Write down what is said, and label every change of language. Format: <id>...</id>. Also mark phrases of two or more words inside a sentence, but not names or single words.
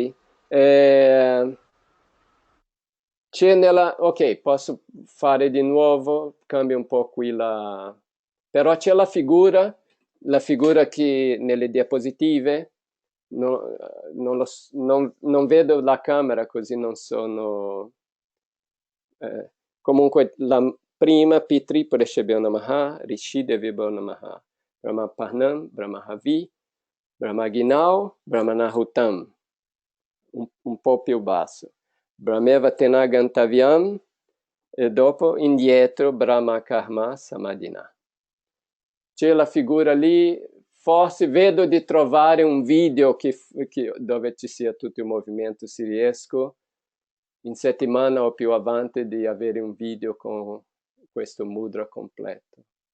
<it>Ok, posso fare di nuovo, cambio un po' qui però c'è la figura che nelle diapositive, no- non vedo la camera così non sono... comunque la prima</it> <sa>Pitri Pureshebhyo Namaha, Rishi Devibho Namaha, Brahma Parnam, Brahma Havi, Brahma Ginau, Brahma Nahutam,</sa> <it>un po' più basso.</it> <sa>Brahmeva Tenagantavyam</sa> <it>e dopo indietro</it> <sa>Brahma Karma Samadhina.</sa> <it>C'è la figura lì, forse vedo di trovare un video dove ci sia tutto il movimento, se riesco in settimana o più avanti di avere un video con questo mudra completo.</it>